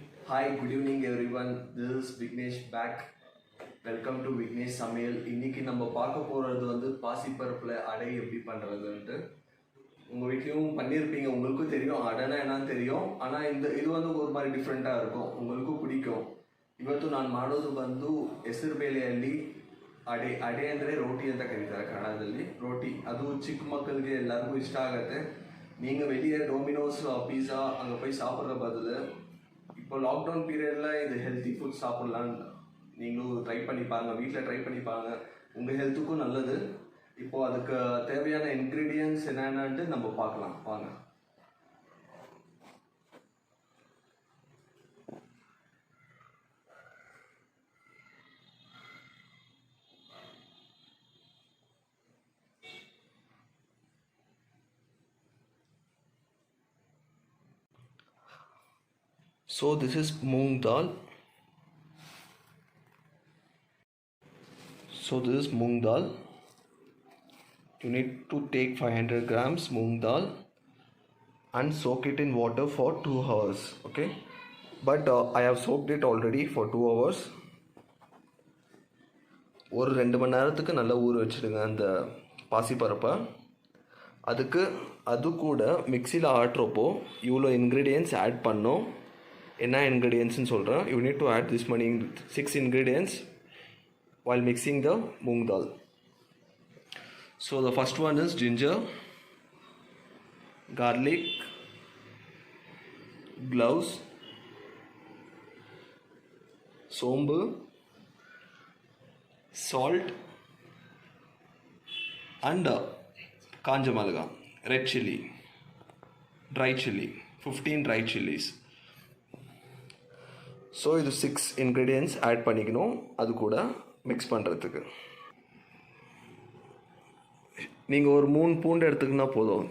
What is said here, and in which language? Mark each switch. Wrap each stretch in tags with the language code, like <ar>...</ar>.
<en>everyone, this is Vignesh back. Welcome to Vignesh சமையல்.</en> <ta>இன்னைக்கு நம்ம பார்க்க போகிறது வந்து பாசிப்பருப்பில் அடை எப்படி பண்ணுறதுன்ட்டு. உங்கள் வீட்லேயும் பண்ணியிருப்பீங்க, உங்களுக்கும் தெரியும் அடைனா என்னன்னு தெரியும். ஆனால் இது வந்து ஒரு மாதிரி டிஃப்ரெண்ட்டாக இருக்கும், உங்களுக்கும் பிடிக்கும்.</ta> <kn>ಇವತ್ತು ನಾನು ಮಾಡೋದು ಬಂದು ಹೆಸರು ಬೇಳೆಯಲ್ಲಿ ಅಡೆ ಅಂದರೆ ರೋಟಿ ಅಂತ ಕರೀತಾರೆ ಕನ್ನಡದಲ್ಲಿ. ರೋಟಿ ಅದು ಚಿಕ್ಕ ಮಕ್ಕಳಿಗೆ ಎಲ್ಲರಿಗೂ ಇಷ್ಟ ಆಗುತ್ತೆ.</kn> <ta>நீங்கள் வெளியே டோமினோஸ் பீஸா அங்கே போய் சாப்பிட்ற பதில் இப்போ லாக்டவுன் பீரியடில் இது ஹெல்த்தி ஃபுட் சாப்பிட்லான்னு நீங்களும் ட்ரை பண்ணி பாருங்கள், வீட்டில் ட்ரை பண்ணி பாருங்கள், உங்கள் ஹெல்த்துக்கும் நல்லது. இப்போது அதுக்கு தேவையான இன்க்ரீடியன்ட்ஸ் என்னென்னட்டு நம்ம பார்க்கலாம் வாங்க.</ta> <en>So this is moong dal. You need to take 500 grams moong dal and soak it in water for 2 hours. Okay, but I have soaked it already for 2 hours.</en> <ta>ஒரு 2 மணி நேரத்துக்கு நல்லா ஊற வச்சுடுங்க அந்த பாசிப்பருப்பை. அது கூட மிக்சியில் ஆட்டுறப்போ இவ்வளோ இன்க்ரீடியன்ட்ஸ் ஆட் பண்ணோம். என்ன இன்க்ரீடியன்ட்ஸ்னு சொல்கிறேன்.</ta> <en>You need to add this many 6 ingredients while mixing the moong dal. So the first one is ginger, garlic, cloves, sombu, salt and</en> <ta>kanja malaga,</ta> <en>red chili, dry chili, 15 dry chilies.</en> <ta>So இது 6 ingredients add பண்ணிக்கணும். அது கூட mix பண்ணுறதுக்கு நீங்கள் ஒரு 3 பூண்டு எடுத்துக்கினா போதும்.</ta>